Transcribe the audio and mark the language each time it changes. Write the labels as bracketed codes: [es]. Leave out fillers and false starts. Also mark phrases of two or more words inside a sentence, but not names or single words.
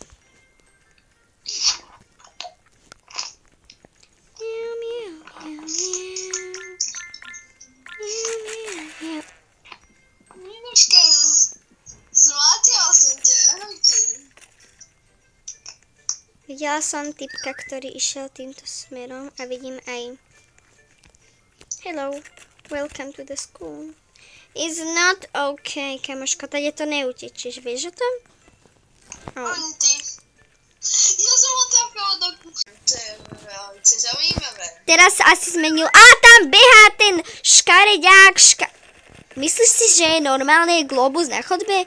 [sk] Ninuška, zmátila som ťa. Videla som typka, ktorý išiel týmto smerom a vidím aj [en] Hello, welcome to the school. It's not okay, [sk] kamoško, tady to neutečieš, vieš o tom? Oh. Ani ty. Ja som ho trafila do kuchy. To je veľmi zaujímavé. Teraz asi zmenil. Á, tam behá ten škareďák. Myslíš si, že je normálny globus na chodbe?